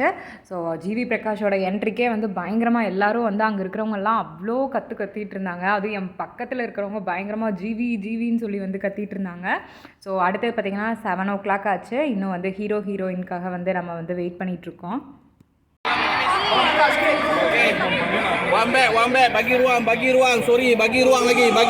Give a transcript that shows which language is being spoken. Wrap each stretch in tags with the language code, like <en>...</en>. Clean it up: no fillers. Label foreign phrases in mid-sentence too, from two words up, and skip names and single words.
<ta>ஸோ ஜிவி பிரகாஷோட என்ட்ரிக்கே வந்து பயங்கரமாக எல்லோரும் வந்து அங்கே இருக்கிறவங்கெல்லாம் அவ்வளோ கத்திட்டு இருந்தாங்க. அதுவும் என் பக்கத்தில் இருக்கிறவங்க பயங்கரமாக ஜிவின்னு சொல்லி வந்து கத்திட்டு இருந்தாங்க. ஸோ அடுத்தது பார்த்திங்கன்னா 7 o'clock ஆச்சு. இன்னும் வந்து ஹீரோயின்காக வந்து நம்ம வந்து வெயிட் பண்ணிகிட்ருக்கோம்.</ta> <en>One back,</en> <ms>bagi ruang, sorry, bagi ruang lagi.</ms>